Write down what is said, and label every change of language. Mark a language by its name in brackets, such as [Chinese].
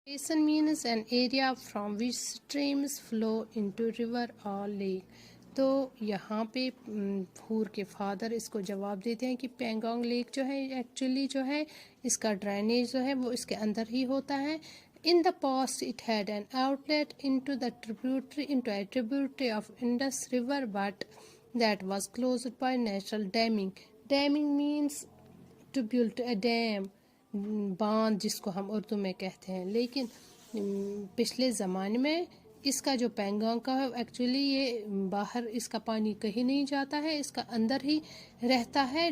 [English] Basin means an area from which streams flow into river or lake. [Urdu] تو یہاں پہ ہور کے فادر اس کو جواب دیتے ہیں کہ پینگانگ لیک جو ہے ایکچولی جو ہے اس کا ڈرینیج جو ہے وہ اس کے اندر ہی ہوتا ہے. [English] In the past it had an outlet into a tributary of Indus River, but that was closed by natural damming. Damming means to build a dam, [Urdu] باندھ جس کو ہم اردو میں کہتے ہیں. لیکن پچھلے زمانے میں اس کا جو پینگانگ کا ہے ایکچولی یہ باہر اس کا پانی کہیں نہیں جاتا ہے, اس کا اندر ہی رہتا ہے.